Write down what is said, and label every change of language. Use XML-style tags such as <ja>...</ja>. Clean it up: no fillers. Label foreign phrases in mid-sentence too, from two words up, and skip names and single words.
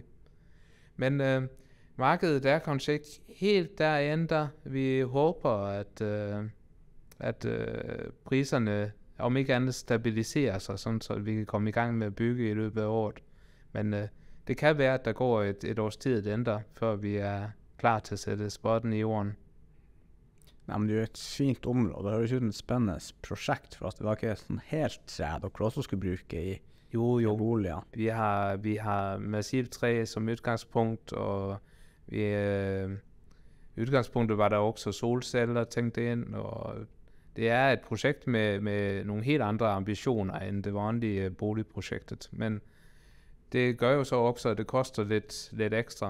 <no>Men markedet er kanskje ikke helt derinde.</no> <da>Vi håber, at priserne om ikke andet stabiliserer sig, sådan, så vi kan komme i gang med at bygge i løbet af året. Men det kan være, at der går et års tid ender, før vi er klar til at sætte spotten i jorden.</da> <no>Nei, men det er jo et fint område. Det høres ut som et spennende prosjekt, for at det var ikke sånn helt tre dere også skulle bruke i boliger.</no> <da>Vi har massivt træ som udgangspunkt, og i udgangspunktet var der også solceller tænkt ind, og det er et projekt med nogle helt andre ambitioner end det vanlige boligprojektet, men det gør jo så også, at det koster lidt ekstra.</da>